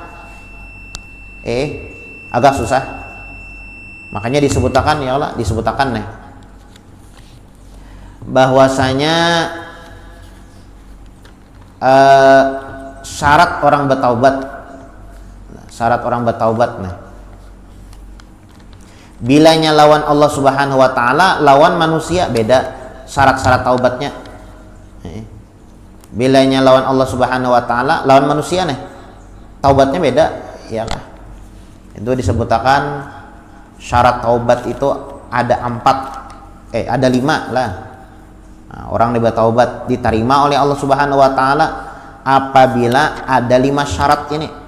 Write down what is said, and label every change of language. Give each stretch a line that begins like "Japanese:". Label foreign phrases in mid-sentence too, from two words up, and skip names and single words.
Indonesian: Agak susah. Makanya disebutkan, ya Allah, disebutkan nih bahwasanya syarat orang bertaubat. Syarat orang bertaubat nih, bilanya lawan Allah
Arabic: سبحانه وتعالى,
Indonesian: lawan manusia beda syarat-syarat taubatnya. Bilanya lawan Allah
Arabic: سبحانه وتعالى,
Indonesian: lawan manusia nih, taubatnya beda, ya kah? Itu disebutkan syarat taubat itu ada 5 lah. Nah, orang yang bertaubat diterima oleh Allah
Arabic: سبحانه وتعالى
Indonesian: apabila ada 5 syarat ini.